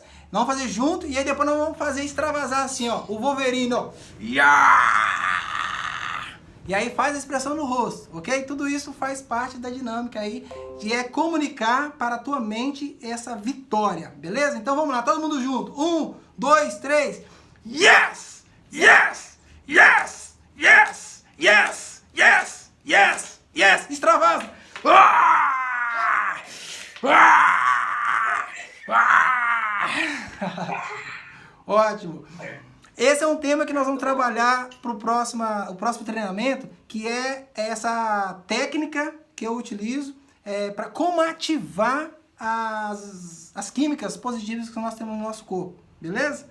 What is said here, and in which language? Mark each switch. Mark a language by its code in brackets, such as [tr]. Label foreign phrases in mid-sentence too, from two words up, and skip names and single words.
[pt] Nós vamos fazer junto e aí depois nós vamos fazer extravasar assim, ó. O Wolverine, ó. E aí faz a expressão no rosto, ok? Tudo isso faz parte da dinâmica aí, que é comunicar para a tua mente essa vitória, beleza? Então vamos lá, todo mundo junto. 1, 2, 3. [en] Yes! Yes! Yes! Yes! Yes! Yes! Yes! Yes! Extravasa! [pt] Ótimo! Esse é um tema que nós vamos trabalhar para o próximo treinamento, que é essa técnica que eu utilizo para como ativar as químicas positivas que nós temos no nosso corpo, beleza?